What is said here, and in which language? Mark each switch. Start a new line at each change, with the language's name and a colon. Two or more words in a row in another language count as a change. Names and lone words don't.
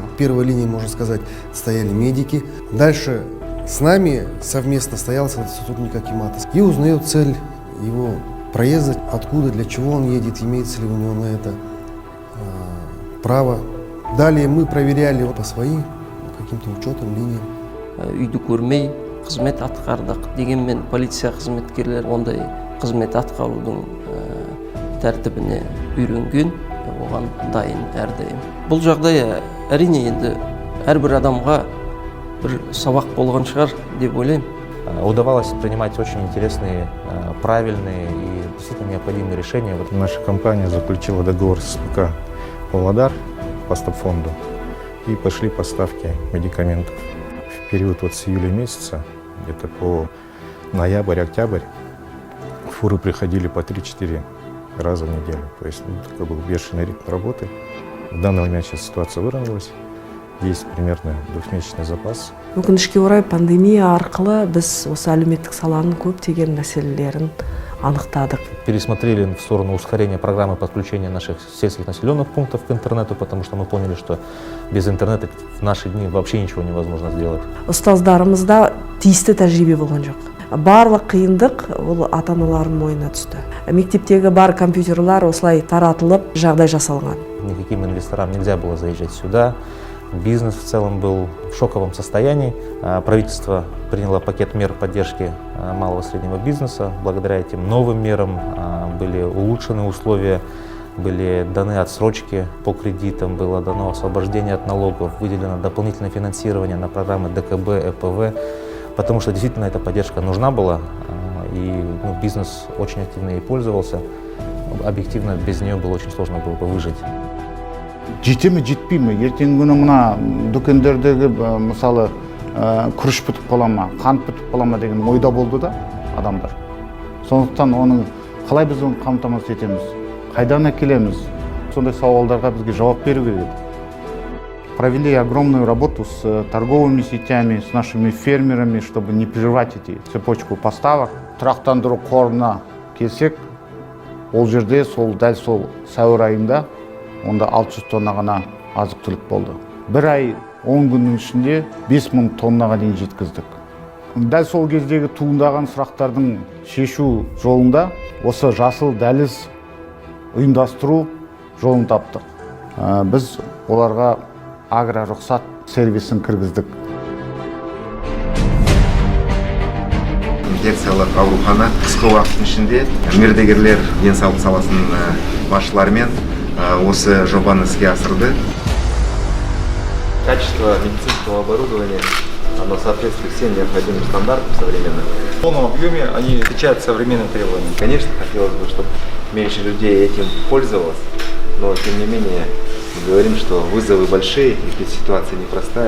Russian: В первой линии, можно сказать, стояли медики. Дальше с нами совместно стоял сотрудник акимата и узнает цель его проезда, откуда, для чего он едет, имеется ли у него на это право. Далее мы проверяли по своим каким-то учетам, линиям.
Kazakh: Үйді көрмей қызмет атқардық. Дегенмен полиция қызметкерлер ондай қызмет атқарудың тәртібіне үйренген, оған дайын әрдайым. Бұл жағдай әрине енді әрбір адамға бір сабақ болған шығар деп ойлаймын.
Russian: Удавалось принимать очень интересные, правильные и действительно необходимые решения. Наша компания заключила договор с СПК «Павлодар» по стабфонду и пошли поставки медикаментов. В период с июля месяца, где-то по ноябрь-октябрь, фуры приходили по 3-4 раза в неделю. То есть такой был бешеный ритм работы. В данный момент сейчас ситуация выровнялась. Есть примерно двухмесячный запас.
Kazakh: Өкінішке орай пандемия арқылы біз осы әлеуметтік саланың көптеген мәселелерін анықтадық.
Russian: Пересмотрели в сторону ускорения программы подключения наших сельских населенных пунктов к интернету, потому что мы поняли, что без интернета в наши дни вообще ничего невозможно сделать.
Kazakh: Ұстаздарымызда тиісті тәжірибе болған жоқ. Барлық қиындық ол ата-аналардың мойнына түсті. Мектептегі бар компьютерлар осылай таратылып, жағдай жасалған.
Russian: Никаким инвесторам нельзя было заезжать сюда. Бизнес в целом был в шоковом состоянии. Правительство приняло пакет мер поддержки малого и среднего бизнеса. Благодаря этим новым мерам были улучшены условия, были даны отсрочки по кредитам, было дано освобождение от налогов, выделено дополнительное финансирование на программы ДКБ, ЭПВ, потому что действительно эта поддержка нужна была, и бизнес очень активно ей пользовался. Объективно без нее было очень сложно было бы выжить.
Kazakh: Жете ме, жетпей ме? Ертеңгі күні мына дүкендердегі мысалы күріш бітіп қала ма, қант бітіп қала ма деген ойда болды да адамдар. Сондықтан оның қалай біз оны қамтамасыз етеміз? Қайдан әкелеміз? Сондай сауалдарға бізге жауап беру керек еді.
Russian: Провели огромную работу с торговыми сетями, с нашими фермерами, чтобы не прервать эти цепочку поставок.
Kazakh: Тұрақтандыру қорына келсек, ол жерде дәл сол сәуір айында онда 600 тонна ғана азық-түлік болды. Бір ай 10 күннің ішінде 5000 тоннаға дейін жеткіздік. Дәл сол кездегі туындаған сұрақтардың шешу жолында осы жасыл дәліз ұйымдастыру жолын таптық. Біз оларға агро-рұқсат сервисін кіргіздік. инфекциялық аурухана қысқы уақыттың ішінде мердігерлер денсаулық саласының басшыларымен осы жобаны іске асырды.
Russian: Качество медицинского оборудования, оно соответствует всем необходимым стандартам современным. В полном объеме они отвечают современным требованиям. Конечно, хотелось бы, чтобы меньше людей этим пользовалось, но тем не менее мы говорим, что вызовы большие, и ситуация непростая.